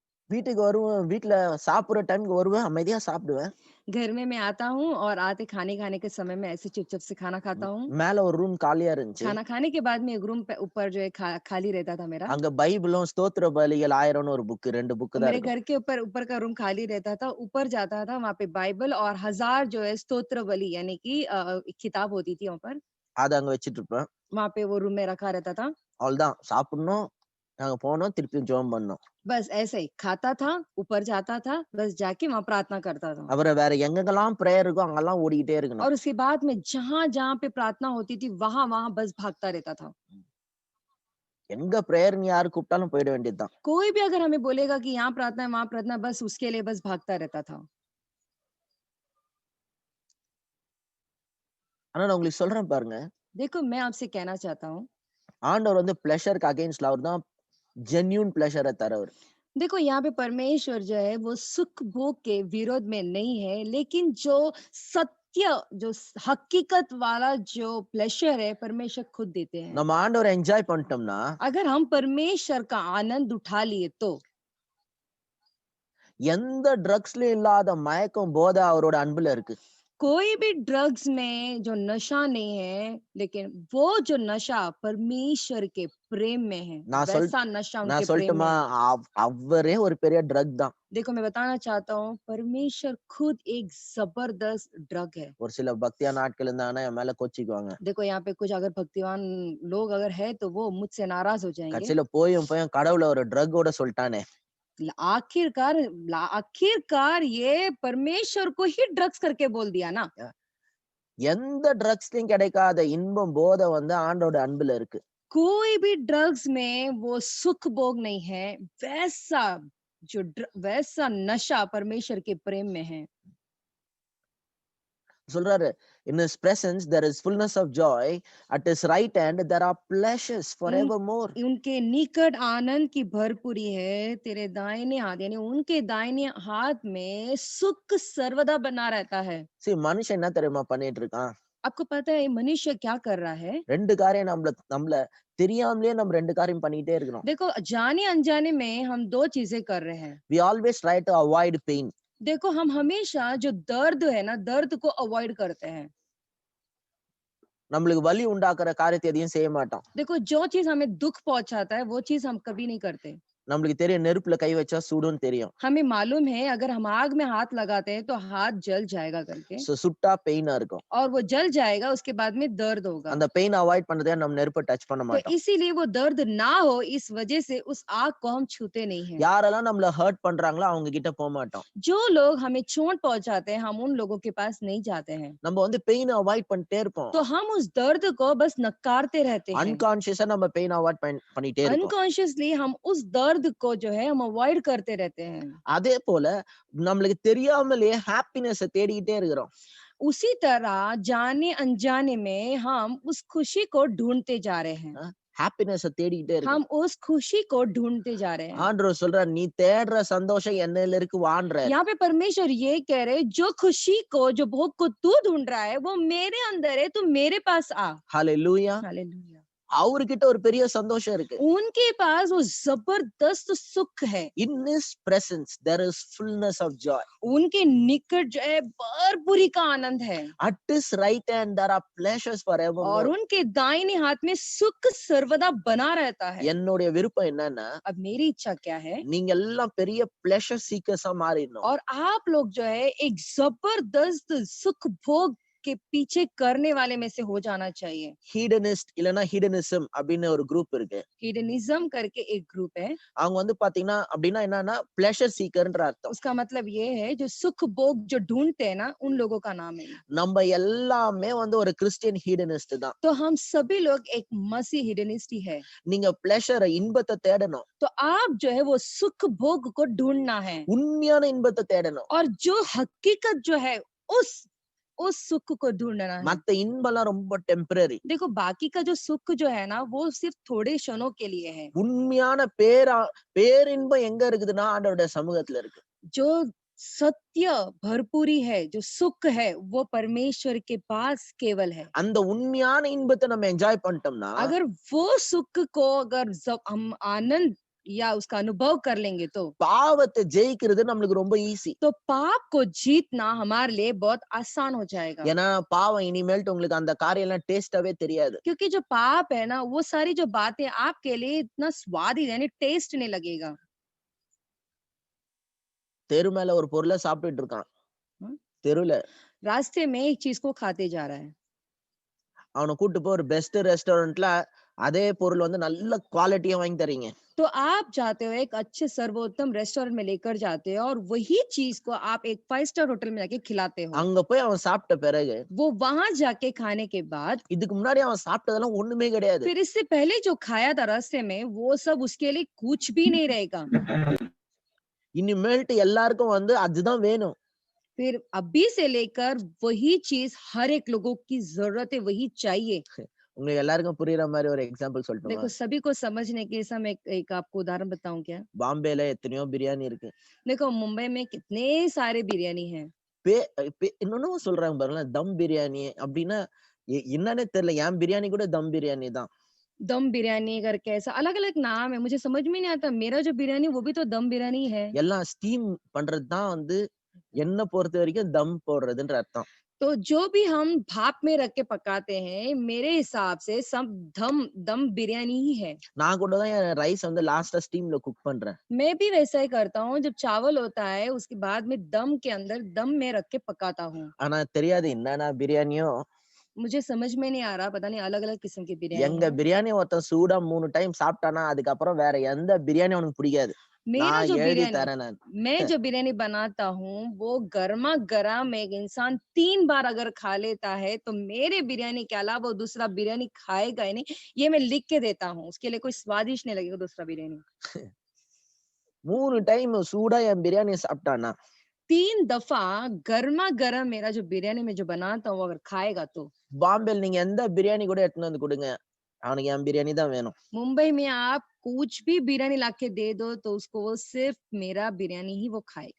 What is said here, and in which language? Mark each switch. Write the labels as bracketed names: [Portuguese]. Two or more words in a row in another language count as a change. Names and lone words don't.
[Tamil] வீட்டுக்கு வருவேன். வீட்ல சாப்பிடுற டைம்க்கு வருவேன். அமைதியா சாப்பிடுவேன். [Hindi] घर में मैं आता हूँ और आते खाने खाने के समय में ऐसे चुपचाप से खाना खाता हूँ। [Tamil] மேல ஒரு ரூம் காலியா இருந்துச்சு. [Hindi] खाना खाने के बाद में एक रूम पे ऊपर जो है खाली रहता था मेरा। [Tamil] அங்க பைபிளும், ஸ்தோத்திர பலிகள் 1000ன்னு ஒரு புக் 2 புக் [Hindi] और [Tamil] தான் [Hindi] मेरे [Tamil] இருக்கும். [Hindi] घर के ऊपर ऊपर का रूम खाली रहता था, ऊपर जाता था, वहाँ पे बाइबल और 1000 जो है स्तोत्र बलि यानी कि एक किताब होती थी वहाँ पर, [Tamil] அத அங்க வச்சுட்டு இருப்பேன். [Hindi] वहाँ पे वो रूम में रखा रहता था। [Tamil] அவ்வளதான் சாப்பிடணும். நாங்க போனோம். திருப்பியும் ஜெபம் பண்ணோம். [Hindi] बस ऐसे ही खाता था, ऊपर जाता था, बस जाके वहाँ प्रार्थना करता था। [Tamil] அப்புறம் வேற எங்கெங்கெல்லாம் பிரேயர் இருக்கோ அங்கெல்லாம் ஓடிக்கிட்டே இருக்கணும். [Hindi] और उसके बाद में जहाँ-जहाँ पे प्रार्थना होती थी, वहाँ-वहाँ बस भागता रहता था। [Tamil] எங்க பிரேயர்ன்னு யாரு கூப்பிட்டாலும் போயிட வேண்டியது தான். [Hindi] कोई भी अगर हमें बोलेगा कि यहाँ प्रार्थना है, वहाँ प्रार्थना है, बस उसके लिए बस भागता रहता था। [Tamil] ஆனா நான் உங்களுக்கு சொல்றேன் பாருங்க. [Hindi] देखो, मैं आपसे कहना चाहता हूँ, [Tamil] ஆண்டவர் வந்து [English] pleasure against [Tamil] அவர் தான் [English] genuine pleasure [Tamil] தரவர். [Hindi] देखो यहाँ पे परमेश्वर जो है वो सुख भोग के विरोध में नहीं है, लेकिन जो सत्य जो हकीकत वाला जो प्लेजर है परमेश्वर खुद देते हैं। [Tamil] நம்ம ஆண்டவர என்ஜாய் பண்ணிட்டோம்னா, [Hindi] अगर हम परमेश्वर का आनंद उठा लिए तो [Tamil] எந்த ட்ரக்ஸ்லயும் இல்லாத மயக்கம், போதை அவரோட அன்புல இருக்கு. [Hindi] कोई भी ड्रग्स में जो नशा नहीं है, लेकिन वो जो नशा परमेश्वर के प्रेम में है, [Tamil] நான் சொல் [Hindi] वैसा नशा [Tamil] நான் [Hindi] उनके प्रेम में [Tamil] சொல்லட்டுமா? [Hindi] है। [Tamil] அவரே ஒரு பெரிய ட்ரக் தான். [Hindi] देखो मैं बताना चाहता हूँ, परमेश्वर खुद एक जबरदस्त ड्रग है। [Tamil] ஒரு சில பக்தியான ஆட்கள் இருந்தாங்கன்னா என் மேல கோச்சிக்குவாங்க. [Hindi] देखो यहाँ पे कुछ अगर भक्तिवान लोग अगर है तो वो मुझसे नाराज हो जाएंगे। [Tamil] கடைசியில போயும் போயும் கடவுள ஒரு ட்ரக்கோட சொல்ட்டானே. [Hindi] आखिरकार आखिरकार ये परमेश्वर को ही ड्रग्स करके बोल दिया ना। [Tamil] எந்த ட்ரக்ஸ்லயும் கிடைக்காத இன்பம், போதை வந்து ஆண்டவரோட அன்புல இருக்கு. [Hindi] कोई भी ड्रग्स में वो सुख भोग नहीं है, वैसा वैसा नशा परमेश्वर के प्रेम में है। [Tamil] சொல்றாரு, [English] "In his presence there is fullness of joy. At his right hand there are pleasures [Hindi] उन [English] forevermore." [Hindi] उनके निकट आनंद की भरपूरी है, तेरे दाहिने हाथ यानी उनके दाहिने हाथ में सुख सर्वदा बना रहता है। [Tamil] மனுஷன் என்ன தெரியுமா பண்ணிட்டு இருக்கான்? [Hindi] आपको पता है मनुष्य क्या कर रहा है? [Tamil] 2 காரியம் நம்மள நம்மள தெரியாமலே நம்ம 2 காரியம் பண்ணிட்டே இருக்கிறோம். [Hindi] देखो जाने अनजाने में हम 2 चीजें कर रहे हैं। [English] We always try to avoid pain. [Hindi] देखो हम हमेशा जो दर्द है ना, दर्द को अवॉइड करते हैं। [Tamil] நம்மளுக்கு வலி உண்டாக்குற காரியத்தை எதையும் செய்ய மாட்டோம். [Hindi] देखो जो चीज़ हमें दुःख पहुँचाता है, वो चीज़ हम कभी नहीं करते। [Tamil] நம்மளுக்கு தெரியும் நெருப்புல கை வச்சா சுடும்னு தெரியும். [Hindi] हमें मालूम है अगर हम आग में हाथ लगाते हैं तो हाथ जल जाएगा करके [Tamil] சுட்டா பெயினா இருக்கும். [Hindi] और वो जल जाएगा, उसके बाद में दर्द होगा। [Tamil] அந்த [English] pain avoid [Tamil] பண்றதுக்கு நம்ம நெருப்ப டச் பண்ண [Hindi] तो [Tamil] மாட்டோம். [Hindi] इसीलिए वो दर्द ना हो इस वजह से उस आग को हम छूते नहीं हैं। [Tamil] யாரெல்லாம் நம்மள ஹர்ட் பண்றாங்களோ அவங்க கிட்ட போமாட்டோம். [Hindi] जो लोग हमें चोट पहुँचाते हैं, हम उन लोगों के पास नहीं जाते हैं। [Tamil] நம்ம வந்து [English] pain avoid [Tamil] பண்ணிட்டே இருப்போம். [Hindi] तो हम उस दर्द को बस नकारते रहते हैं। [Tamil] அன்கான்ஷியஸா நம்ம [English] pain avoid [Tamil] பண்ணிட்டே இருப்போம். [Hindi] अनकॉन्शियसली हम उस दर्द को जो है हम अवॉइड करते रहते हैं। [Tamil] அதே போல நம்மளுக்கு தெரியாமலே ஹாப்பினஸ தேடிக்கிட்டே இருக்கிறோம். [Hindi] उसी तरह जाने अनजाने में हम उस खुशी को ढूंढते जा रहे हैं। [Tamil] ஹாப்பினஸ தேடிக்கிட்டே [Hindi] हम [Tamil] இருக்கோம். [Hindi] उस खुशी को ढूंढते जा रहे हैं। [Tamil] ஆண்டவர் சொல்றார், "நீ தேடுற சந்தோஷம் என்னையில இருக்கு வான்றார்." [Hindi] यहाँ पे परमेश्वर ये कह रहे जो खुशी को जो भोग को तू ढूंढ रहा है वो मेरे अंदर है, तू मेरे पास आ। [Tamil] ஹalleluya. [Hindi] हालेलुया। [Tamil] அவர்கிட்ட ஒரு பெரிய சந்தோஷம் இருக்கு. [Hindi] उनके पास वो जबरदस्त सुख है। [English] In his presence there is fullness of joy. [Hindi] उनके निकट जो है भरपूरी का आनंद है [English] At his right hand there are pleasures [Hindi] और [English] forevermore. [Hindi] उनके दाहिने हाथ में सुख सर्वदा बना रहता है। [Tamil] என்னுடைய விருப்பம் என்னன்னா, [Hindi] अब मेरी इच्छा क्या है [Tamil] நீங்க எல்லாம் பெரிய [English] pleasure seekers [Tamil] ஆ மாறிடணும். [Hindi] और आप लोग जो है एक जबरदस्त सुख भोग के पीछे करने वाले में से हो जाना चाहिए। [Tamil] Hedonist இல்லனா hedonism அப்படின்னு ஒரு குரூப் இருக்கு. [Hindi] हिडनिज्म करके एक ग्रुप है। [Tamil] அவங்க வந்து பாத்தீங்கன்னா அப்படின்னா என்னன்னா [English] pleasure seeker [Tamil] அர்த்தம். [Hindi] उसका मतलब ये है जो सुख भोग जो ढूंढते हैं ना उन लोगों का नाम है। [Tamil] நம்ம எல்லாமே வந்து ஒரு [English] Christian hedonist [Tamil] தான். [Hindi] तो हम सभी लोग एक मसीह हिडनिस्ट ही है। [Tamil] நீங்க pleasure இன்பத்தை தேடணும். [Hindi] तो आप जो है वो सुख भोग को ढूंढना है [Tamil] உண்மையான இன்பத்தை தேடணும். [Hindi] और जो हकीकत जो है उस सुख को ढूंढना है। [Tamil] மத்த இன்பம்லாம் ரொம்ப டெம்பரரி. [Hindi] देखो बाकी का जो सुख जो है ना वो सिर्फ थोड़े क्षणों के लिए है। [Tamil] உண்மையான பேரின்பம் எங்க இருக்குதுன்னா ஆண்டவருடைய சமூகத்துல இருக்கு. [Hindi] जो सत्य भरपूरी है, जो सुख है वो परमेश्वर के पास केवल है। [Tamil] அந்த உண்மையான இன்பத்தை நம்ம என்ஜாய் பண்ணிட்டோம்னா [Hindi] अगर वो सुख को अगर हम आनंद या उसका अनुभव कर लेंगे [Tamil] பாவத்தை ஜெயிக்கிறது நம்மளுக்கு ரொம்ப ஈஸி. [Hindi] तो पाप को जीतना हमारे लिए बहुत आसान हो जाएगा। [Tamil] ஏன்னா பாவம் இனிமேல்ட்டு உங்களுக்கு அந்த காரியம்லாம் டேஸ்டாவே தெரியாது. [Hindi] क्योंकि जो पाप है ना वो सारी जो बातें आपके लिए इतना स्वादी यानी टेस्ट नहीं लगेगा। [Tamil] தெரு மேல ஒரு பொருளை சாப்பிட்டுட்டு இருக்கான். हम्म, தெருல [Hindi] रास्ते में एक चीज को खाते जा रहा है [Tamil] அவனை கூட்டு போய் ஒரு [English] best restaurant [Tamil] அதே பொருள் வந்து நல்ல குவாலிட்டியா வாங்கி தரீங்க. [Hindi] तो आप जाते हो एक अच्छे सर्वोत्तम रेस्टोरेंट में लेकर जाते हो और वही चीज को आप एक [English] 5 star hotel [Hindi] में जाके खिलाते हो। [Tamil] அங்க போய் அவன் சாப்பிட்ட பிறகு [Hindi] वो वहां जाके खाने के बाद [Tamil] இதுக்கு முன்னாடி அவன் சாப்பிட்டதெல்லாம் ஒண்ணுமே கிடையாது. [Hindi] फिर इससे पहले जो खाया था रास्ते में वो सब उसके लिए कुछ भी नहीं रहेगा। [Tamil] இனிமேல்ட்டு எல்லாருக்கும் வந்து அதுதான் வேணும். [Hindi] फिर अभी से लेकर वही चीज हर एक लोगों की जरूरत है, वही चाहिए। [Tamil] உங்களுக்கு எல்லாருக்கும் புரியுற மாதிரி ஒரு எக்ஸாம்பிள் சொல்லட்டுமா? [Hindi] देखो सभी को समझने के लिए हम एक आपको उदाहरण बताऊं क्या? [Tamil] பாம்பேல எத்தனையோ பிரியாணி இருக்கு. देखो मुंबई में कितने सारे बिरयानी हैं। இன்னொன்னு சொல்றாங்க பாருங்களேன், தம் பிரியாணி அப்படின்னா என்னன்னே தெரியல. என் பிரியாணி கூட தம் பிரியாணி தான். [Hindi] दम बिरयानी करके ऐसा अलग अलग नाम है, मुझे समझ में नहीं आता। मेरा जो बिरयानी वो भी तो दम बिरयानी है। [Tamil] எல்லாம் ஸ்டீம் பண்றது தான் வந்து என்ன பொறுத்த வரைக்கும் தம் போடுறதுன்ற அர்த்தம். [Hindi] तो जो भी हम भाप में रख के पकाते हैं मेरे हिसाब से सब दम बिरयानी ही है। [Tamil] நான் கூட தான் என் ரைஸ் வந்து [English] last steam cook [Tamil] பண்றேன். [Hindi] मैं भी वैसा ही करता हूँ, जब चावल होता है उसके बाद में दम के अंदर दम में रख के पकाता हूँ। [Tamil] ஆனா தெரியாது என்னன்னா பிரியாணியோ [Hindi] मुझे समझ में नहीं आ रहा, पता नहीं अलग अलग किस्म की बिरयानी [Tamil] எங்க [Hindi] है। [Tamil] பிரியாணி ஒருத்தன் சூடா 3 டைம் சாப்பிட்டானா அதுக்கப்புறம் வேற எந்த பிரியாணி அவனுக்கு பிடிக்காது. [Hindi] मेरा [Tamil] நான் [Hindi] जो [Tamil] எழுதி [Hindi] बिरयानी [Tamil] தரேன் நான். [Hindi] मैं जो बिरयानी बनाता हूँ वो गर्मा गर्म एक इंसान 3 बार अगर खा लेता है तो मेरे बिरयानी के अलावा वो दूसरा बिरयानी खाएगा ही नहीं। ये मैं लिख के देता हूँ, उसके लिए कोई स्वादिष्ट नहीं लगेगा दूसरा बिरयानी। [Tamil] 3 டைம் சூடா என் பிரியாணி சாப்பிட்டானா [Hindi] 3 दफा गर्मा गर्म मेरा जो बिरयानी में जो बनाता हूँ अगर खाएगा तो [Tamil] பாம்பேல நீங்க எந்த பிரியாணி கூட எடுத்துன்னு வந்து கொடுங்க, அவனுக்கு என் பிரியாணி தான் வேணும். [Hindi] मुंबई में आप कुछ भी बिरयानी लाके दे दो तो उसको वो सिर्फ मेरा बिरयानी ही वो खाएगा।